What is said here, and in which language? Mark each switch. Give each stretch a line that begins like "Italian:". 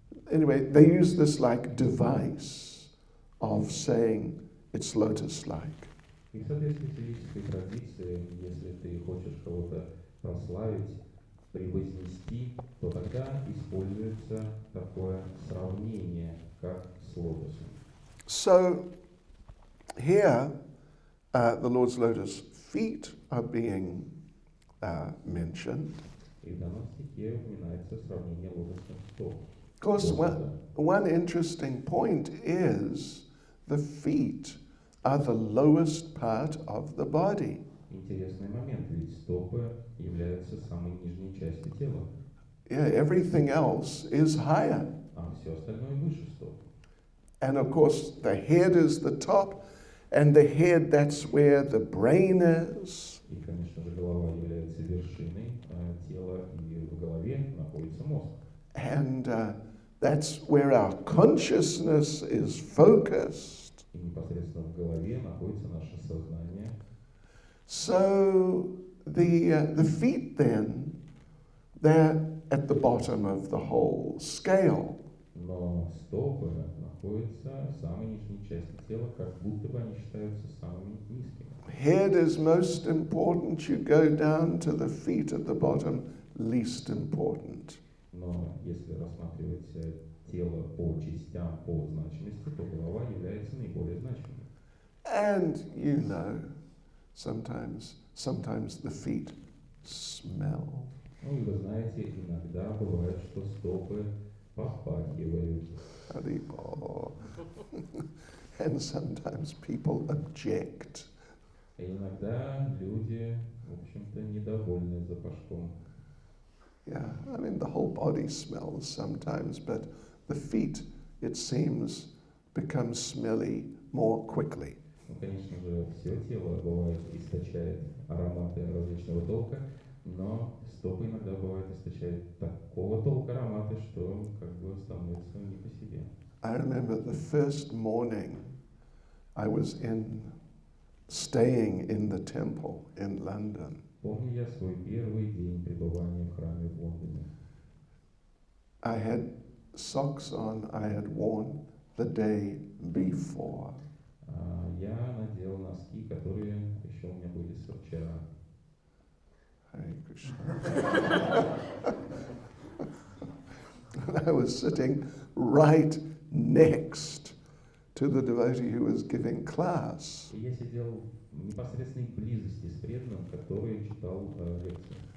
English: Anyway, they use this like device of saying it's lotus-like.
Russian: И в соответствии с ведической традицией, если ты хочешь кого-то прославить, превознести, то тогда используется такое сравнение, как с лотосом.
English: So here, the Lord's lotus feet are being mentioned.
Russian: И в данном стихе упоминается сравнение лотосных стоп.
English: Of course, one interesting point is the feet are the lowest part of the body.
Russian: Интересный момент, ведь стопы являются самой нижней частью тела,
English: Yeah, everything else is higher.
Russian: а все остальное выше стоп.
English: And of course, the head is the top, and the head, that's where the brain is.
Russian: И, конечно же, голова является вершиной тела, и в голове находится мозг.
English: And that's where our consciousness is focused.
Russian: И непосредственно в голове находится наше сознание.
English: So the feet then, they're at the bottom of the whole scale.
Russian: Но стопы находятся в самой нижней части тела, как будто бы они считаются самыми низкими.
English: Head is most important. You go down to the feet at the bottom, least important.
Russian: Но если рассматривать тело по частям, по значимости, то голова является наиболее значимой.
English: And you know, sometimes the feet smell.
Russian: Ну и вы знаете, иногда бывает, что стопы попахивают.
Sanskrit: Haribol.
English: And sometimes people object.
Russian: И иногда люди, в общем-то, недовольны запашком.
English: Yeah, I mean the whole body smells sometimes, but the feet, it seems, become smelly more quickly.
Russian: Ну, конечно же, все тело бывает источает ароматы различного толка, но стопы иногда бывает источают такого толка ароматы, что как бы становится не по себе.
English: I remember the first morning I was staying in the temple in London.
Russian: Помню я свой первый день пребывания в храме в Лондоне.
English: I had socks on I had worn the day before.
Russian: Я надел носки, которые еще у меня были со вчера.
Sanskrit: Hare Krishna.
English: And I was sitting right next to the devotee who was giving class.
Russian: И я сидел в непосредственной близости с преданным, который читал лекцию.